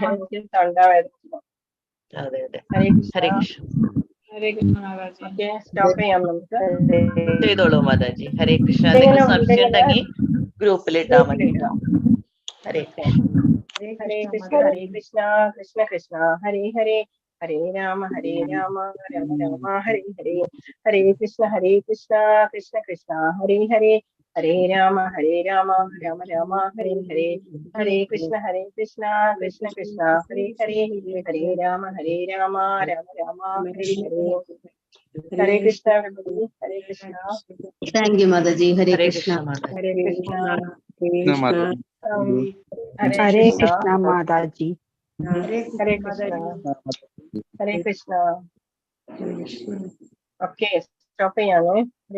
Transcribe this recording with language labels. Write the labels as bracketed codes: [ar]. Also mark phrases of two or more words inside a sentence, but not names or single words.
[ml] അതെ അതെ. [sa] ഹരേ കൃഷ്ണ. ഹരേ കൃഷ്ണ മാതാജി. [ml] സ്റ്റോപ്പ് ചെയ്യാം നമുക്ക്. ചെയ്തോളൂ മാതാജി. [sa] ഹരേ കൃഷ്ണ. [ml] എന്തെങ്കിലും സംശയം ഉണ്ടെങ്കിൽ ഗ്രൂപ്പിൽ ഇട്ടാ മതി. [sa] ഹരേ കൃഷ്ണ. ഹരേ കൃഷ്ണ. ഹരേ കൃഷ്ണ കൃഷ്ണ കൃഷ്ണ ഹരേ ഹരേ, ഹരേ രാമ രാമ രാമ ഹരേ ഹരേ. ഹരേ കൃഷ്ണ കൃഷ്ണ കൃഷ്ണ ഹരേ ഹരേ, ഹരേ രാമ രാമ രാമ ഹരേ ഹരേ. ഹരേ കൃഷ്ണ കൃഷ്ണ കൃഷ്ണ ഹരേ ഹരേ, ഹരേ രാമ രാമ രാമ ഹരേ ഹരേ. ഹരേ കൃഷ്ണ. ഹരേ കൃഷ്ണ. [en] thank you മാതാജി. [sa] ഹരേ കൃഷ്ണ. ഹരേ കൃഷ്ണ. ഹരേ കൃഷ്ണ മാതാജി. ഹരേ കൃഷ്ണ. ഹരേ കൃഷ്ണ. [ml] ഓക്കെ. സ്റ്റോപ്പ് ചെയ്യാമേ.